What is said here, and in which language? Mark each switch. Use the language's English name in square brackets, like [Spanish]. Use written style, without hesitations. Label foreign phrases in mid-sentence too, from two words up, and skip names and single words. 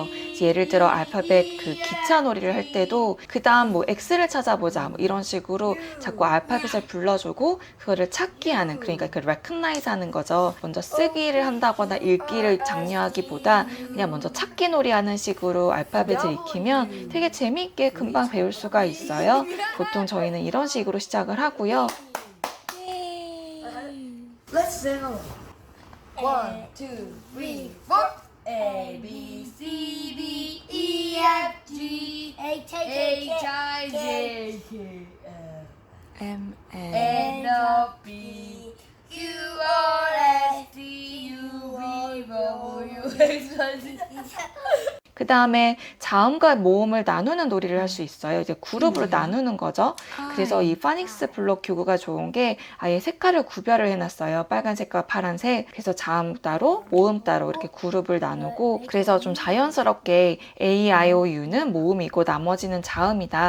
[Korean] 예를 들어 알파벳 그 기차 놀이를 할 때도 그 다음 뭐 X를 찾아보자 뭐 이런 식으로 자꾸 알파벳을 불러주고 그거를 찾기 하는, 그러니까 그 recognize 하는 거죠. 먼저 쓰기를 한다거나 읽기를 장려하기보다 그냥 먼저 찾기 놀이 하는 식으로 알파벳을 익히면 되게 재미있게 금방 배울 수가 있어요. 보통 저희는 이런 식으로 시작을 하고요. [English] Let's sing along. 1, 2, 3, 4. A, B, C, D, E, F, G, H, I, J, K, L, M, N. N, O, P, Q, R, S, T, U, V, W, X, Y, Z. [Korean] 그 다음에 자음과 모음을 나누는 놀이를 할 수 있어요. 이제 그룹으로 나누는 거죠. 그래서 이 파닉스 블록 교구가 좋은 게 아예 색깔을 구별을 해놨어요. 빨간색과 파란색. 그래서 자음 따로, 모음 따로 이렇게 그룹을 나누고 그래서 좀 자연스럽게 A, I, O, U는 모음이고 나머지는 자음이다.